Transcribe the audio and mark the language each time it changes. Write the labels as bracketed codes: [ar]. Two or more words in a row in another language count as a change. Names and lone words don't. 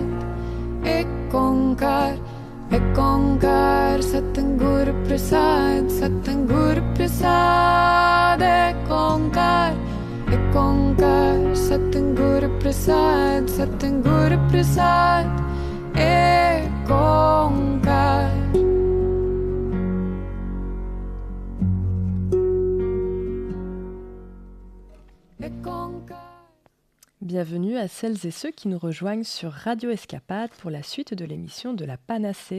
[pa] ਇਕਓਅੰਕਾਰ, ਇਕਓਅੰਕਾਰ ਸਤਿਗੁਰ ਪ੍ਰਸਾਦਿ, ਸਤਿਗੁਰ ਪ੍ਰਸਾਦਿ. ਇਕਓਅੰਕਾਰ, ਇਕਓਅੰਕਾਰ ਸਤਿਗੁਰ ਪ੍ਰਸਾਦਿ, ਸਤਿਗੁਰ ਪ੍ਰਸਾਦਿ. Ekonkar. [fr] Bienvenue à celles et ceux qui nous rejoignent sur Radio Escapade pour la suite de l'émission de la Panacée.